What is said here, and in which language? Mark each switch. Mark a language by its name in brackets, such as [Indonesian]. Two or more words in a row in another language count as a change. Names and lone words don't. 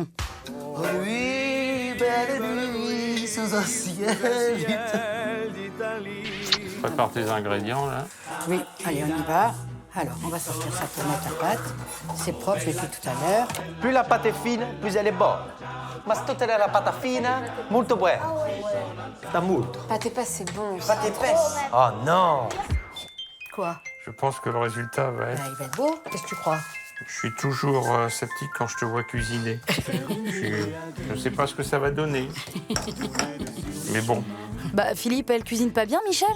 [French] Oh oui, belle nuit, sous un ciel d'Italie. Prépare tes ingrédients là. Oui, allez, on y va. Alors, on va sortir ça pour mettre la pâte. C'est propre, je l'ai fait tout à l'heure. Plus la pâte est fine, plus elle est bonne. [Italian] Ma tutta la [French] pâte fine, [Italian] molto buona. Da molto. [French] Pâte épaisse, c'est bon. Pâte épaisse. Oh non. Quoi? Je pense que le résultat va être... Il va être beau, qu'est-ce que tu crois? Je suis toujours sceptique quand je te vois cuisiner. Je ne sais pas ce que ça va donner. Mais bon. Bah, Philippe, elle cuisine pas bien, Michel?